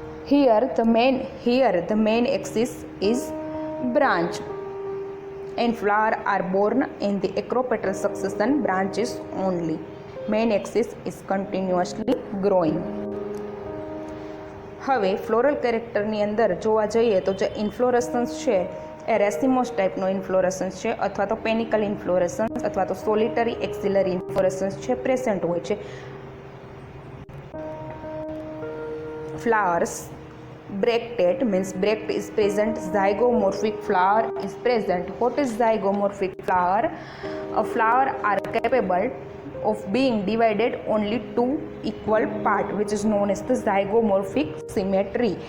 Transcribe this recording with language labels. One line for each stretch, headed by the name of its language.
English: Here the main axis is branch and flowers are borne in the acropetal succession branches only. Main axis is continuously growing.
Gujarati: હવે floral કેરેક્ટરની અંદર જોવા જઈએ તો જે ઇન્ફ્લોરેસન્સ છે એ રેસિમોસ ટાઈપનો ઇન્ફ્લોરેસન્સ છે અથવા તો પેનિકલ ઇન્ફ્લોરેસન્સ અથવા તો સોલિટરી એક્સિલરી ઇન્ફ્લોરેસન્સ છે પ્રેઝન્ટ હોય છે.
English: Flowers bracted means bracted is present. Zygomorphic flower is present. What is zygomorphic flower? A flower are capable of being divided only two equal part, which is known as the zygomorphic symmetry.